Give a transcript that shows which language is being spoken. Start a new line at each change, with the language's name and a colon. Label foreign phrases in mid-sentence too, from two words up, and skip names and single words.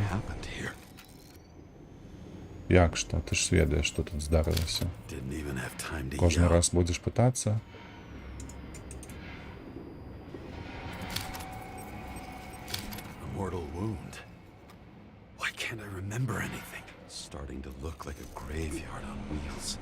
English: Happened here.
Belarusian: Як што? Ты ж ведаеш, што тут здарылася.
English: Didn't even have time to
Belarusian: Кожны
English: yell.
Belarusian: раз будзеш пытацца?
English: A mortal wound. Why can't I remember anything? It's starting to look like a graveyard on wheels.